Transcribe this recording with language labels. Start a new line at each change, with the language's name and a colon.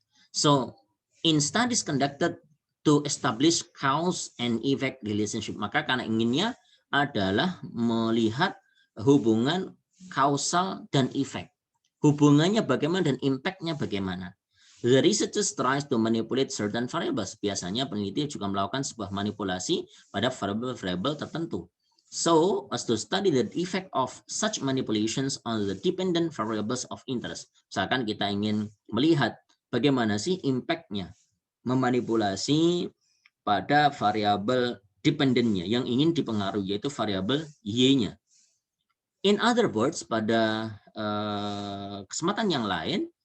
English: So in studies conducted to establish cause and effect relationship.
Indonesian: Maka karena inginnya adalah melihat hubungan kausal dan efek. Hubungannya bagaimana dan impact-nya bagaimana.
English: The researchers tries to manipulate certain variables.
Indonesian: Biasanya peneliti juga melakukan sebuah manipulasi pada variabel-variabel tertentu.
English: So, as to study the effect of such manipulations on the dependent variables of interest.
Indonesian: Misalkan kita ingin melihat bagaimana sih impact-nya memanipulasi pada variabel dependennya yang ingin dipengaruhi, yaitu variabel Y-nya.
English: In other words,
Indonesian: pada kesempatan yang lain,